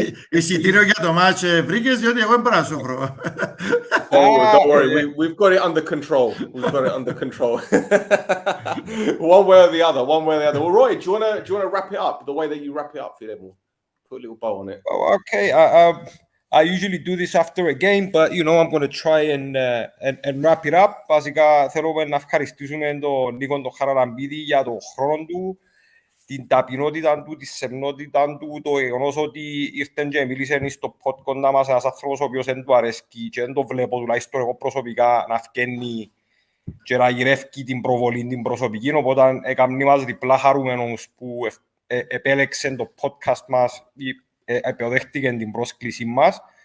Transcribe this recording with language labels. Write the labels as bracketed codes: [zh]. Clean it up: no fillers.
[el] Εισιτήριο για το μάτς βρήκες, διότι εγώ δεν μπορώ να σου βρω. [en] Don't worry, we've got it under control. We've got it under control. One way or the other. Well, Roy, do you want to wrap it up the way that you wrap it up, Phil? Put a little bow on it. Oh, okay. I usually do this after a game, but you know I'm going to try and wrap it up. [el] Βασικά θέλουμε να ευχαριστήσουμε τον Νίκο τον Χαραλαμπίδη για τον χρόνο του, την ταπεινότητα του, τη σεμνότητα του, το γεγονός ότι ήρθε και μίλησε στο podcast να μας ένας άνθρωπος ο οποίος δεν του αρέσκει και δεν το βλέπω τουλάχιστον εγώ προσωπικά να φκένει και να γυρεύει την προβολή την προσωπική, οπότε έκαμε μας διπλά χαρούμενος που επέλεξε το podcast μας ή επιδέχτηκε την πρόσκληση μας